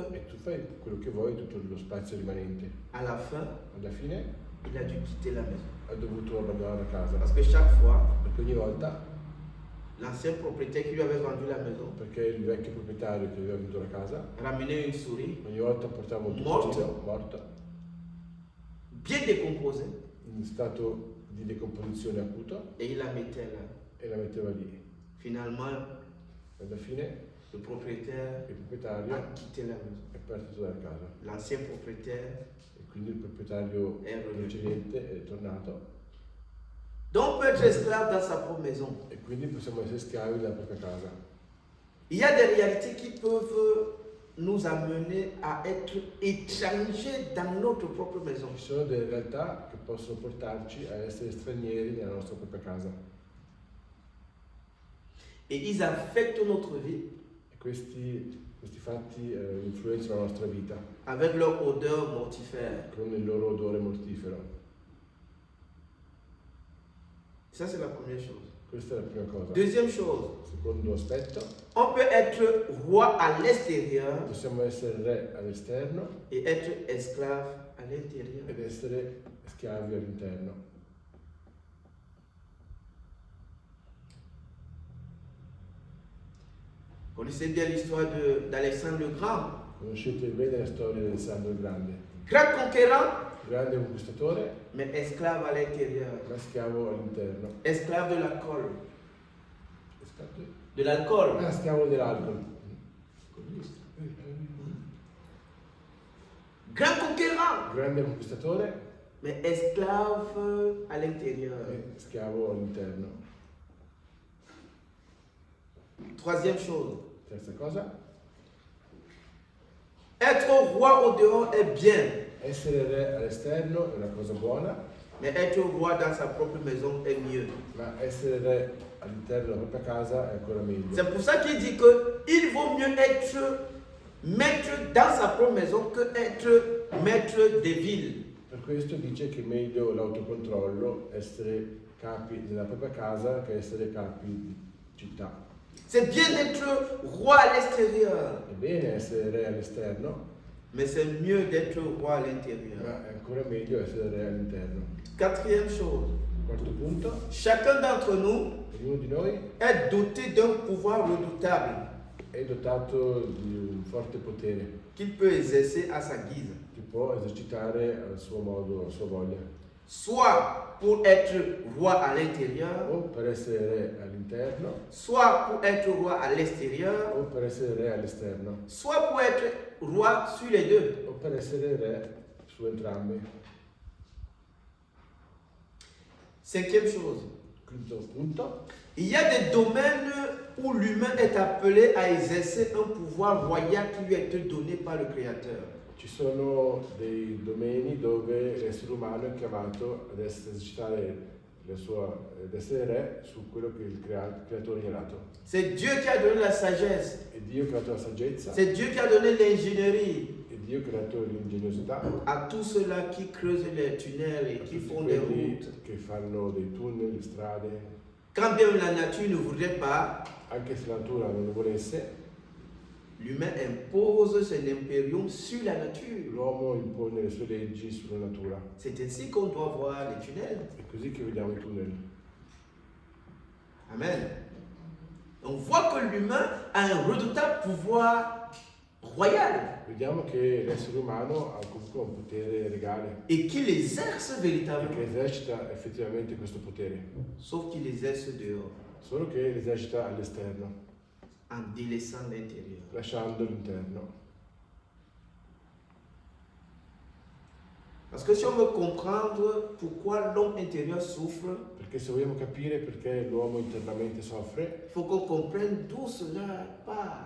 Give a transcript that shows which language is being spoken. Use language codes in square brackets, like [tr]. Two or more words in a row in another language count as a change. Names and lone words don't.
[it] e tu fai quello che vuoi, tutto lo spazio rimanente. [fr] À la fin, [it] Alla fine [fr] il a dû quitter la maison. [it] ha dovuto abbandonare la casa [fr] Parce que chaque fois, [it] perché ogni volta, [fr] l'ancien propriétaire qui lui avait vendu la maison [it] perché il vecchio proprietario che aveva venduto la casa [fr] ramenait une souris [it] ogni volta portava un Morto. topolino morto [fr] bien décomposée [it] in stato di decomposizione acuto [fr] et il la mettait là. [it] e la metteva lì. [fr] Finalement, [it] E alla fine [fr] le propriétaire [it] il proprietario [fr] a quitté la maison. [it] è partito dalla casa [fr] L'ancien propriétaire [it] e quindi il proprietario [fr] est revenu. [it] precedente è tornato [fr] Donc on peut être esclave dans sa propre maison. [it] e quindi possiamo essere schiavi della propria casa. [fr] Il y a des réalités qui peuvent nous amener à être étrangers dans notre propre maison. [it] Ci sono delle realtà che possono portarci a essere stranieri nella nostra propria casa [fr] Et ils affectent notre vie [it] e questi fatti influenzano la nostra vita [fr] avec leur odeur mortifère. [it] con il loro odore mortifero. [fr] Ça, c'est la première chose. [it] Questa è la prima cosa. [fr] Deuxième chose, [it] Secondo aspetto, [fr] on peut être roi à l'extérieur [it] possiamo essere re all'esterno [fr] et être esclave à l'intérieur. [it] ed essere schiavi all'interno. [fr] Vous connaissez bien l'histoire d'Alexandre le Grand. [it] Conoscete bene la storia di Alessandro il Grande, [fr] Grand conquérant, [it] grande conquistatore, [fr] mais esclave à l'intérieur. [it] ma schiavo all'interno. [fr] Esclave de l'alcool. [it] Esclavo? [fr] De l'alcool. [it] Ah, schiavo dell'alcol. [fr] Grand conquérant, [it] Grande conquistatore [fr] mais esclave à l'intérieur. [it] e schiavo all'interno. [fr] Troisième chose, [it] Terza cosa, [fr] être roi au dehors est bien, [it] essere re all'esterno è una cosa buona, [fr] mais être roi dans sa propre maison est mieux. [it] ma essere re all'interno della propria casa è ancora meglio. [fr] C'est pour ça qu'il dit qu'il vaut mieux être maître dans sa propre maison que être maître des villes. [it] Per questo dice che è meglio l'autocontrollo, essere capi nella propria casa che essere capi di città. [fr] C'est bien d'être roi à l'extérieur, [it] È bene essere re all'esterno, [fr] mais c'est mieux d'être roi à l'intérieur. [it] ma è ancora meglio essere re all'interno. [fr] Quatrième chose, [it] Quarto punto, [fr] chacun d'entre nous [it] ognuno di noi [fr] est doté d'un pouvoir redoutable [it] è dotato di un forte potere [fr] qu'il peut exercer à sa guise, [it] che può esercitare al suo modo, a sua voglia, [fr] soit pour être roi à l'intérieur, [it] o per essere re all'interno [fr] soit pour être roi à l'extérieur, [it] o per essere re all'esterno [fr] soit pour être roi sur les deux. [it] o per essere re su entrambi. [fr] Cinquième chose, [it] Quinto punto, [fr] il y a des domaines où l'humain est appelé à exercer un pouvoir royal qui lui a été donné par le Créateur. [it] ci sono dei domeni dove l'essere umano è chiamato ad esercitare d'essere re su quello che il creatore gli ha dato. [fr] C'est Dieu qui a donné la sagesse. [it] È Dio che ha dato la saggezza, [fr] C'est Dieu qui a donné l'ingénierie [it] è Dio che ha dato l'ingegnosità [fr] à tous ceux-là qui creusent les tunnels et [it] a [fr] qui [it] tutti [fr] font des [it] quelli [fr] routes. [it] che fanno dei tunnel, le strade. [fr] Quand bien la nature ne voudrait pas, [it] Anche se la natura non lo volesse, [fr] l'humain impose son impérium sur la nature. [it] l'uomo impone le sue leggi sulla natura. [fr] C'est ainsi qu'on doit voir les tunnels. [it] È così che vediamo i tunnel. Amen. [fr] On voit que l'humain a un redoutable pouvoir royal [it] Vediamo che l'essere umano ha comunque un potere regale [fr] et qu'il exerce [it] e [fr] véritablement, [it] che esercita effettivamente questo potere, [fr] sauf qu'il exerce dehors [it] solo che l'esercita all'esterno, [fr] en délaissant l'intérieur. [it] lasciando l'interno. [fr] Parce que si on veut comprendre pourquoi l'homme intérieur souffre, [it] Perché se vogliamo capire perché l'uomo internamente soffre, [fr] il faut qu'on comprenne d'où cela part.